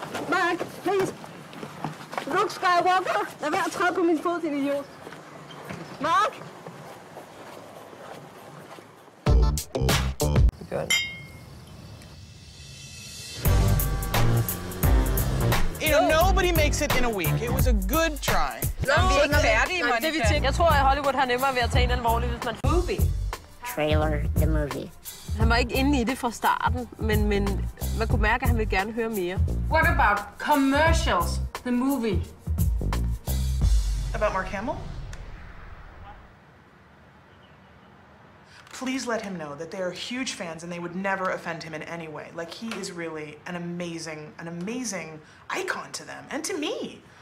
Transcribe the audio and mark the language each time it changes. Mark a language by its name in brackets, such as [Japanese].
[English] Mark, please. [Danish] Luke Skywalker, lad være at træde på min fod, din idiot. Mark! Godt. [English] You know, nobody makes it in a week. It was a good try. [Danish] Vi er ikke færdige, Monica. Jeg tror, at Hollywood har nemmere ved at tage en alvorlig, hvis man... [English] Movie. Trailer, the movie. [Danish] Han var ikke inde i det fra starten, men man kunne mærke, at han ville gerne høre mere. [English] What about commercials, the movie? About Mark Hamill? Please let him know that they are huge fans and they would never offend him in any way. Like, he is really an amazing icon to them and to me.